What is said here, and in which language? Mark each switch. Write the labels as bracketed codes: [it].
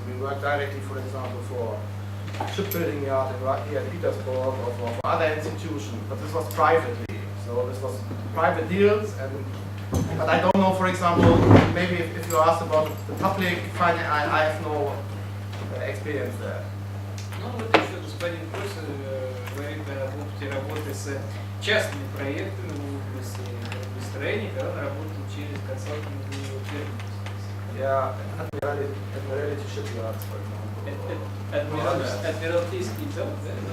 [en] We work directly, for example, for shipbuilding yard here in Petersburg or for other institutions. But this was privately. So this was private deals. But I don't know, for example, maybe if you asked about the public finance, I have no experience there. [ru] Ну вот еще господин Проз говорит об опыте работы с частными проектами в области строения, когда он работал через консалтинговую фирму. [en] Yeah, admiralty shipyards, for example. [ru] Адмиралтейский завод, да?